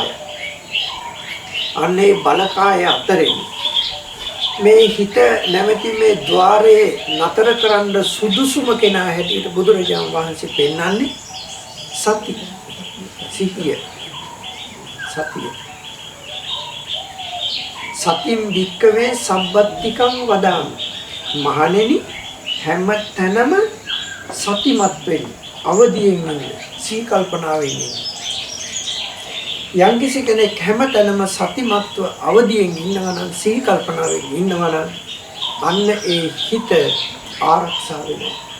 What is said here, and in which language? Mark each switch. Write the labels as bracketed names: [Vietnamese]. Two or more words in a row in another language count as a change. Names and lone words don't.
[Sinhala] අන්නේ බලකාය අතරින් මේ හිත නැමැති මේ ద్వාරේ නතර කරන්න සුදුසුම කෙනා හැටියට බුදුරජාණන් වහන්සේ පෙන්වන්නේ සති සිහිය සතිය [Pali] සතින් වික්කවේ සම්බත්තිකං වදාමි [Sinhala] මහණෙනි හැම තැනම සතිමත් වෙන්න අවදියෙන් ඉන්න සී කල්පනාවෙන් ඉන්න යම්කිසි කෙනෙක් හැම තැනම සතිමත්ව අවදියෙන් ඉන්නවා නම් සී කල්පනාවෙන් ඉන්නවා නම් අන්න ඒ හිත ආරක්ෂා වෙනවා.